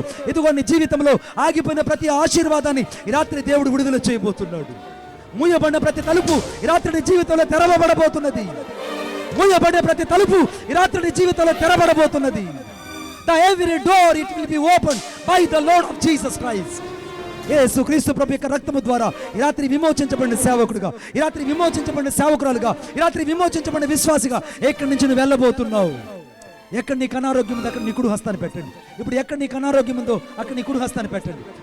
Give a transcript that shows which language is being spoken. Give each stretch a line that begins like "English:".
Telugu: ఇదిగో నీ జీవితంలో ఆగిపోయిన ప్రతి ఆశీర్వాదాన్ని ఈ రాత్రి దేవుడు విడుదల చేయబోతున్నాడు. మూయబడిన ప్రతి తలుపు ఈ రాత్రి నీ జీవితంలో తెరవబడబోతున్నది. మూయబడిన ప్రతి తలుపు ఈ రాత్రి నీ జీవితంలో తెరవబడబోతున్నది.
English: Every door it will be opened by the Lord of Jesus Christ.
Telugu: యేసు క్రీస్తు ప్రభు యొక్క రక్తము ద్వారా ఈ రాత్రి విమోచించబడిన సేవకుడుగా, ఈ రాత్రి విమోచించబడిన సేవకురాలుగా, ఈ రాత్రి విమోచించబడిన విశ్వాసిగా ఎక్కడి నుంచి నువ్వు వెళ్ళబోతున్నావు. ఎక్కడ నీకు అనారోగ్యం ఉందో అక్కడ నీ కుడి హస్తాన్ని పెట్టండి. ఇప్పుడు ఎక్కడ నీకు అనారోగ్యం ఉందో అక్కడ నీ కుడి హస్తాన్ని పెట్టండి.